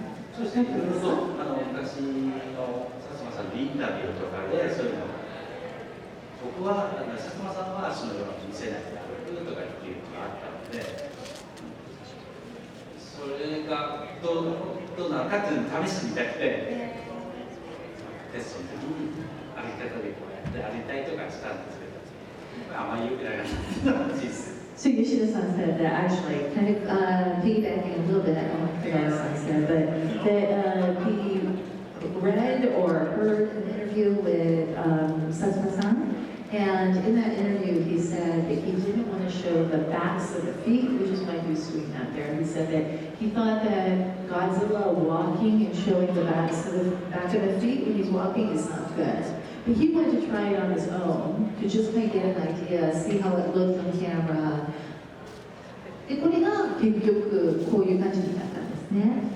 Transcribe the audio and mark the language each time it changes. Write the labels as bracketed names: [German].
[Japanese] そしていろいろと昔の薩摩さんのインタビューとかでそういうの僕は薩摩さんは足の裏を見せないで歩くとかっていうのがあったので、それがどうなのかっていうのを試してみたくて、テストの時に歩き方でこうやって歩いたりとかしたんですけど、あまり良くなかった事実。 [English] So Yoshida-san said that actually, kind of piggybacking a little bit on what Kitagawa-san said, but that he read or heard an interview with Satsuma-san, and in that interview he said that he didn't want to show the backs of the feet, which is why he was doing that there. He said that he thought that Godzilla walking and showing the back of the feet when he's walking is not good. But he wanted to try it on his own, to just kind of get an idea, see how it looked on camera. [Japanese] で、これが結局こういう感じになったんですね。